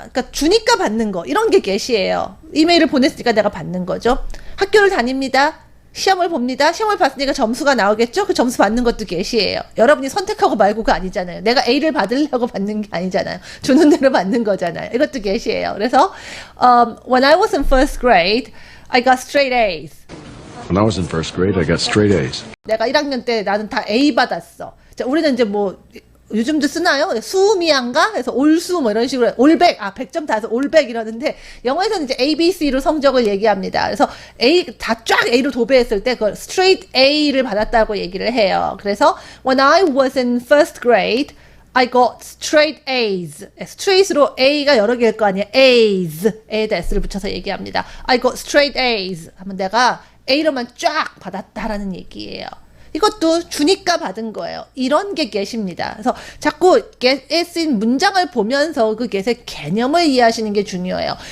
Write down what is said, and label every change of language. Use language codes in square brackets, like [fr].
[ko] 그러니까 주니까 받는 거. 이런 게 get이에요. 이메일을 보냈으니까 내가 받는 거죠. 학교를 다닙니다. 시험을 봅니다. 시험을 봤으니까 점수가 나오겠죠? 그 점수 받는 것도 get이에요. 여러분이 선택하고 말고가 아니잖아요. 내가 A를 받으려고 받는 게 아니잖아요. 주는 대로 받는 거잖아요. 이것도 get이에요. 그래서 [en] when I was in first grade, I got straight A's. When I was in first grade, I got straight A's. [ko] 내가 1학년 때 나는 다 A 받았어. 자, 우리는 이제 뭐 요즘도 쓰나요? 수미양가? 그래서 올수 뭐 이런 식으로 올백, 100점 다 해서 올백 이러는데 영어에서는 이제 A, B, C로 성적을 얘기합니다. 그래서 A 다 쫙 A로 도배했을 때 그걸 straight A를 받았다고 얘기를 해요. 그래서 [en] when I was in first grade, I got straight A's. [ko] straight으로 A가 여러 개일 거 아니에요. [en] A's. [ko] A에다 S를 붙여서 얘기합니다. [en] I got straight A's. [ko] 하면 내가 A로만 쫙 받았다라는 얘기예요. 이것도 주니까 받은 거예요. 이런 게 get입니다. 그래서 자꾸 get에 쓰인 문장을 보면서 그 get의 개념을 이해하시는 게 중요해요.